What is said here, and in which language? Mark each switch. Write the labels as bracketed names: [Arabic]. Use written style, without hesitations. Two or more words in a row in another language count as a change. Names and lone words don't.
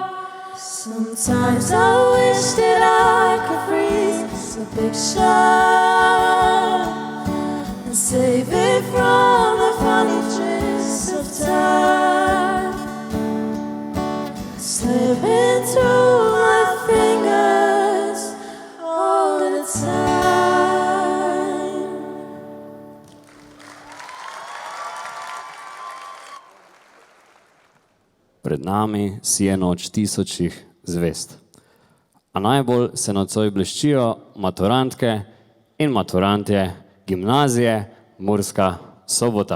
[English] Sometimes I wish that I could freeze the picture and save it from the funny tricks of time, slipping through my fingers all the time. [Slovenian] Pred nami sije noč tisočih zvezd. A najbolj se nocoj bleščijo maturantke in maturantje gimnazije Murska Sobota.